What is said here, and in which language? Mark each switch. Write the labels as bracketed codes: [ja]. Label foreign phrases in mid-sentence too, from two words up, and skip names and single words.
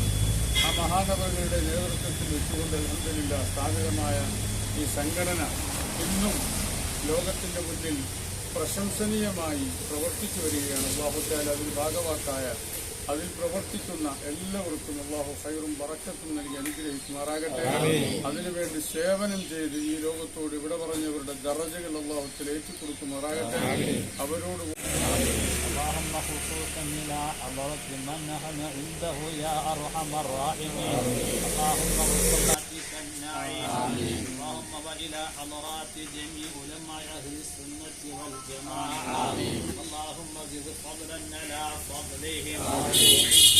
[ml] ആ മഹാനവകളുടെ നേതൃത്വത്തിൽ വെച്ചുകൊണ്ട് അൽഹംദുലില്ലാഹ് സ്ഥാപിതമായ ഈ സംഘടന ഇന്നും ലോകത്തിൻ്റെ മുന്നിൽ പ്രശംസനീയമായി പ്രവർത്തിച്ചു വരികയാണ്. [ar] الله تعالى [ml] അതിൽ ഭാഗവാക്കായ, അതിൽ പ്രവർത്തിക്കുന്ന എല്ലാവർക്കും അല്ലാഹു ഖൈറും ബറക്കത്തും നൽകി അനുഗ്രഹിക്കുമാറാകട്ടെ. അതിനുവേണ്ടി സേവനം ചെയ്ത് ഈ ലോകത്തോട് ഇവിടെ പറഞ്ഞവരുടെ ദറജകൾ [ar] الله تعالى [ml] ഏറ്റുകൊടുക്കുമാറാകട്ടെ. അവരോട് [ar] اللهم خصوصا إلى حضرة من نحن عنده يا أرحم الراحمين. اللهم وصل بك النعيم. اللهم وإلى حضرات جميع علماء أهل السنة والجماعة. اللهم زد فضلا على فضلهم.